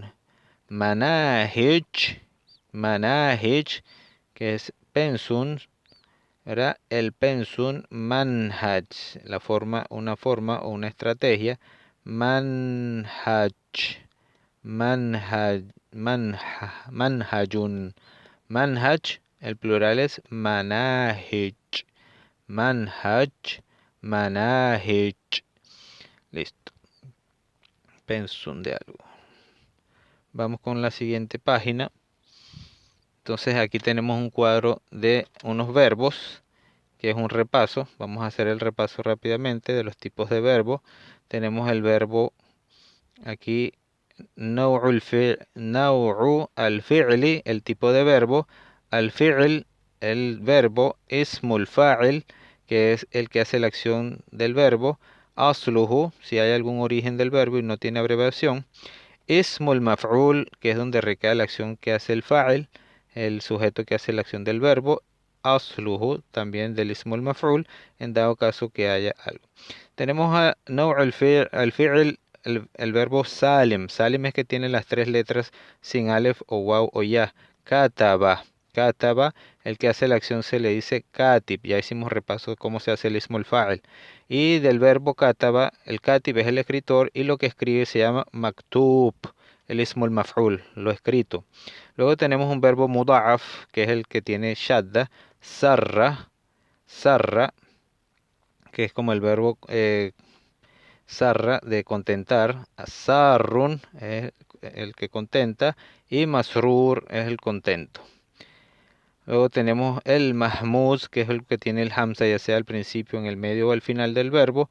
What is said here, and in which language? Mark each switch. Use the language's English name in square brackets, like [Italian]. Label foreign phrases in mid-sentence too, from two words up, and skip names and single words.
[Arabic] مناهج، مناهج, [Spanish] que es pensum, ¿verdad? El pensum, manhaj, una forma o una estrategia. [Arabic] منهج، منهجٌ، منهج, [Spanish] el plural es [Arabic] مناهج، منهج، مناهج. [Spanish] Listo. Pensum de algo. Vamos con la siguiente página. Entonces aquí tenemos un cuadro de unos verbos, que es un repaso. Vamos a hacer el repaso rápidamente de los tipos de verbos. Tenemos el verbo aquí, [Arabic] نوع الفعل, [Spanish] el tipo de verbo. الفعل, el verbo. [Arabic] اسم الفاعل, [Spanish] que es el que hace la acción del verbo. أصله, si hay algún origen del verbo y no tiene abreviación. [Arabic] اسم المفعول, [Spanish] que es donde recae la acción que hace el fa'il, el sujeto que hace la acción del verbo. أصله, también del [Arabic] اسم المفعول, [Spanish] en dado caso que haya algo. Tenemos a [Arabic] نوع الفعل, [Spanish] el verbo salim. Salim es que tiene las tres letras sin alef o waw o ya. [Arabic] كتب، كتب, [Spanish] el que hace la acción se le dice katib. Ya hicimos repaso de cómo se hace el [Arabic] اسم الفاعل. [Spanish] Y del verbo kataba, el katib es el escritor y lo que escribe se llama maktub, el [Arabic] اسم المفعول, [Spanish] lo escrito. Luego tenemos un verbo muda'af, que es el que tiene shadda. [Arabic] سرّ، سرّ, [Spanish] que es como el verbo sarra, de contentar. Sarrun es el que contenta. Y masrur es el contento. Luego tenemos el mahmuz, que es el que tiene el hamza, ya sea al principio, en el medio o al final del verbo.